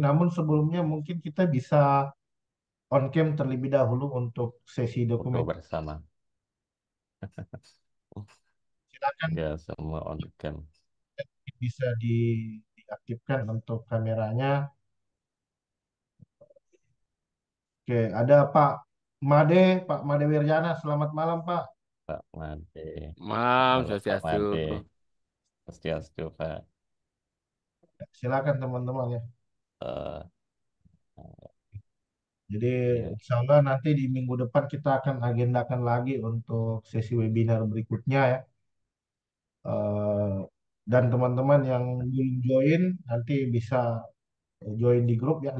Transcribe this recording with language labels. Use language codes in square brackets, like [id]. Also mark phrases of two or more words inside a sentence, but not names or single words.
[id] Namun sebelumnya mungkin kita bisa [en] on cam [id] terlebih dahulu untuk sesi Foto dokumen. bersama. Silakan Ya, semua [en] on cam. [id] bisa diaktifkan untuk kameranya. Oke, ada Pak Made Wirjana. Selamat malam Pak. Pak Made. Malam, Halo Pak Swastiastu. Made. Swastiastu, Pak. Silakan teman-teman ya. Eh, Jadi ya, [ar] إن شاء الله [id] nanti di minggu depan kita akan agendakan lagi untuk sesi webinar berikutnya ya. Eh, dan teman-teman yang belum join nanti bisa join di grup ya.